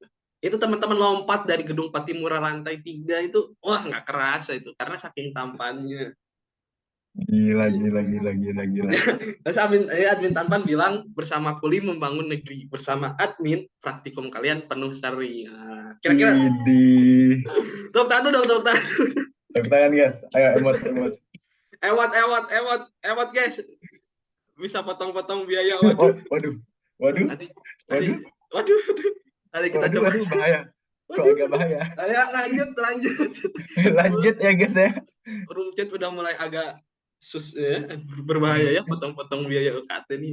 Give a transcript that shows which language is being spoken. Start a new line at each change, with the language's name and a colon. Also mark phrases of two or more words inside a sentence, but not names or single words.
Indonesian: Itu teman-teman lompat dari gedung Patimura lantai 3 itu, wah nggak kerasa itu karena saking tampannya. gila, gila, Gitu. gila, gila, gila. Terus admin tampan bilang bersama Kuli membangun negeri, bersama admin praktikum kalian penuh seri. Nah, kira-kira Idih. tepuk tangan dulu dong, tepuk tangan. Tepuk tangan guys. Ayo, emot, emot. Ewat, ewat, ewat, ewat guys. Bisa potong-potong biaya, waduh. Waduh, waduh, Nanti, nanti, waduh, waduh, nanti kita waduh, coba. waduh, bahaya. Kok Waduh, agak bahaya? ya lanjut, lanjut. Lanjut ya guys ya. Rumcit udah mulai agak berbahaya ya, potong-potong biaya UKT nih.